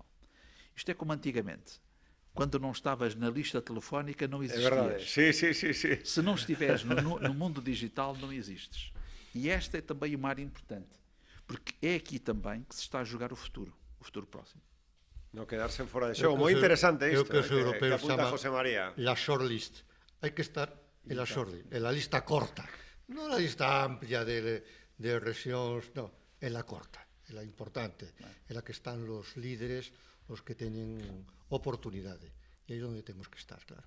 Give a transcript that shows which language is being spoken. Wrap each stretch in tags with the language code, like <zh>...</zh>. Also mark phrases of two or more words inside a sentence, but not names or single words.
<pt>Isto é como antigamente. Quando não estavas na lista telefónica, não existias. É verdade. Sim. Se não estiveres no mundo digital, não existes. E esta é também uma área importante, porque é aqui também que se está a jogar o futuro próximo.</pt> <gl>Não quedar-se fora de xogo. Moi interesante isto, que os europeos apunta José María. La shortlist. Hai que estar é a lista corta, non a lista amplia de rexións, non, é a corta, é a importante, é a que están os líderes, os que teñen oportunidade, e aí é onde temos que estar, claro.</gl>